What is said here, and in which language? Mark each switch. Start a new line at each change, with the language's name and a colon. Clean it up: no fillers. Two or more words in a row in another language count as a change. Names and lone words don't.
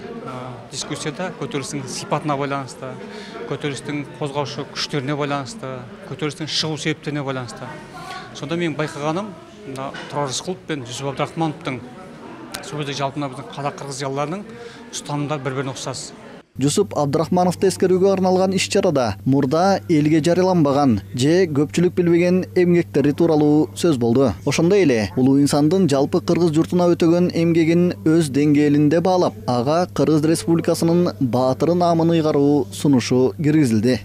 Kazakh: Дискуссияда көтерілістің сипатына байланысты, көтерілістің қозғаушы күштеріне байланысты, көтерілістің шығу себептеріне байланысты. Сонда мен байқағаным, Турар Рысқұлов пен Жусуп Абдрахмановтың сол кезде жалпы біздің қазақ-қырғыз зиялыларының ұстанымдары бір-біріне ұқсас.
Kyrgyz: Жусуп Абдрахмановду эскерүүгө арналган иш-чарада мурда элге жарыяланбаган же көпчүлүк билбеген эмгектери тууралуу сөз болду. Ошондой эле улуу инсандын жалпы кыргыз журтуна өтөгөн эмгегин өз деңгээлинде баалап, ага Кыргыз Республикасынын баатыры наамын ыйгаруу сунушу киргизилди.